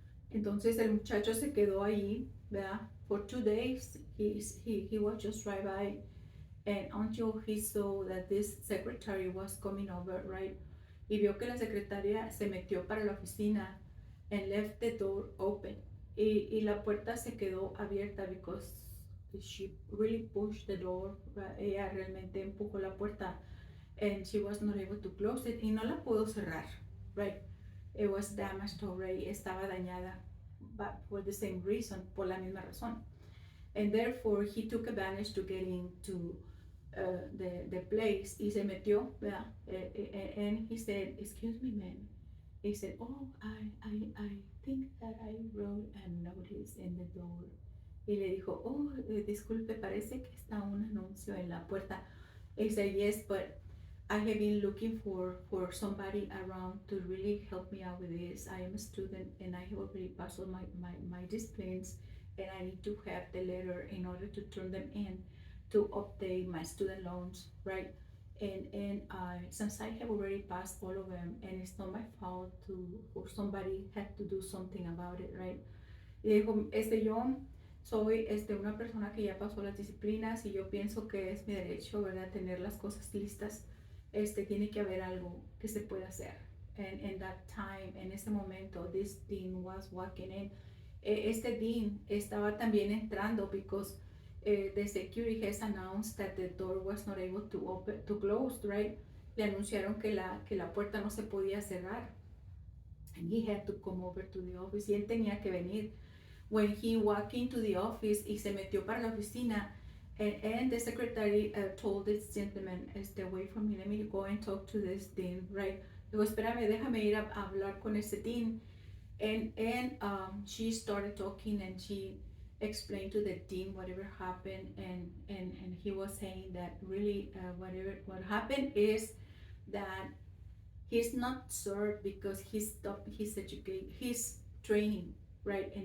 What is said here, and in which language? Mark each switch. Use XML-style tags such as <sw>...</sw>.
<es>Entonces el muchacho se quedó ahí, ¿verdad?</es> <en>For 2 days, he was just right by, and until he saw that this secretary was coming over, right?</en> <es>Y vio que la secretaria se metió para la oficina</es> <en>and left the door open.</en> <es>Y la puerta se quedó abierta</es> <en>because she really pushed the door, right?</en> <es>Ella realmente empujó la puerta</es> <en>and she was not able to close it</en> <es>y no la pudo cerrar, right?</es> <en>It was damaged already,</en> <es>estaba dañada,</es> <en>but for the same reason,</en> <es>por la misma razón.</es> <en>And therefore he took advantage to get into the place</en> <es>y se metió, ¿verdad?</es> <en>And he said, excuse me, ma'am. He said, oh, I think that I wrote a notice in the door.</en> <es>Y le dijo, oh, disculpe, parece que está un anuncio en la puerta.</es> <en>He said, yes, but I have been looking for somebody around to really help me out with this. I am a student and I have already passed all my disciplines and I need to have the letter in order to turn them in to update my student loans, right? And since I have already passed all of them and it's not my fault or somebody had to do something about it, right?</en> <es>Y dijo, yo soy una persona que ya pasó las disciplinas y yo pienso que es mi derecho, ¿verdad? Tener las cosas listas. Tiene que haber algo que se pueda hacer.</es> <en>And in that time,</en> <es>en ese momento,</es> <en>this dean was walking in. Este dean estaba también entrando because the security has announced that the door was not able to close, right?</en> <es>Le anunciaron que la puerta no se podía cerrar.</es> <en>And he had to come over to the office.</en> <es>Y él tenía que venir.</es> <en>When he walked into the office</en> <es>y se metió para la oficina,</es> <en>and the secretary told this gentleman, wait for me, let me go and talk to this dean, right?</en> <es>Digo, espérame, déjame ir a hablar con este dean.</es> <en>And she started talking and she explained to the dean whatever happened, and he was saying that really what happened is that he's not served because he stopped his training, right?</en>